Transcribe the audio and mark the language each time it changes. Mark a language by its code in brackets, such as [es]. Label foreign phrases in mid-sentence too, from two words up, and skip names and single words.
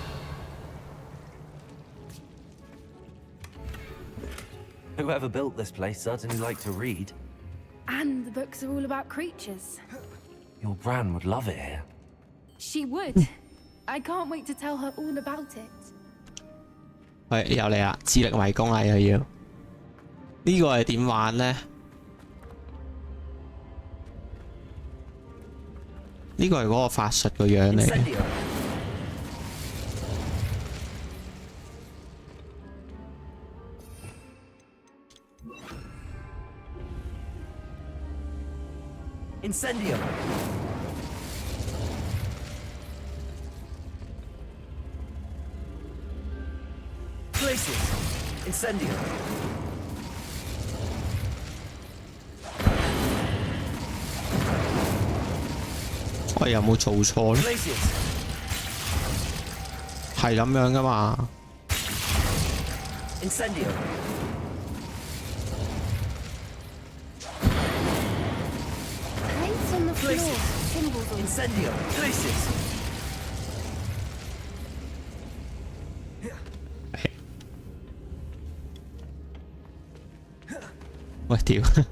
[en] Whoever built this place certainly liked to read. And the books are all about creatures. Your Bran would love it here. She would. I can't wait to tell her all about it. [yue] 喂，又嚟啦！智力迷宮啦，又要呢個係點玩呢？呢個係嗰個法術個樣嚟嘅。 [en] Incendio. Places. Incendio. [yue] 我有冇做錯咧？係咁樣噶嘛 [en] ？Incendio. Plates on the floor. Symbols on Incendio. Places. [yue] 喂屌